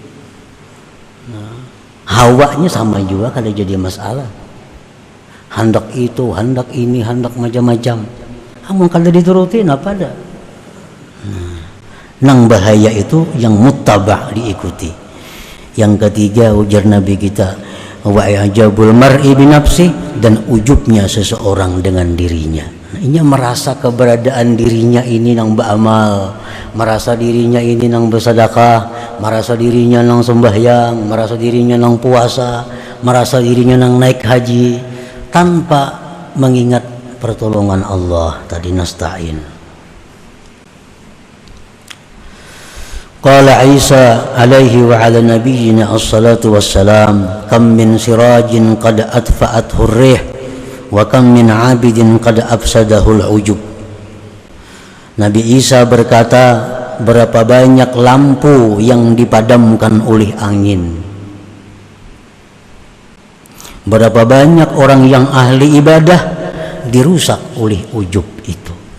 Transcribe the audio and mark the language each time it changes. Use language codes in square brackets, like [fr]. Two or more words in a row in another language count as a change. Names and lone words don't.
[bjn] Hawanya sama juga kada jadi masalah. Hendak itu, hendak ini, hendak macam-macam. Amun kada dituruti apa ada. Nang bahaya itu yang muttaba' diikuti. Yang ketiga ujar Nabi kita, [ar] وإعجاب المرء بنفسه, [id] dan ujubnya seseorang dengan dirinya. [bjn] Nah, ini merasa keberadaan dirinya ini nang beramal, merasa dirinya ini nang bersedekah, merasa dirinya nang sembahyang, merasa dirinya nang puasa, merasa dirinya nang naik haji, tanpa mengingat pertolongan Allah tadi, nasta'in. [ar] قال عيسى عليه وعلى نبينا الصلاة والسلام كم من سراج قد أطفأته الريح وكم من عابد قد أفسده العجب. [id] Nabi Isa berkata, berapa banyak lampu yang dipadamkan oleh angin, berapa banyak orang yang ahli ibadah dirusak oleh ujub itu.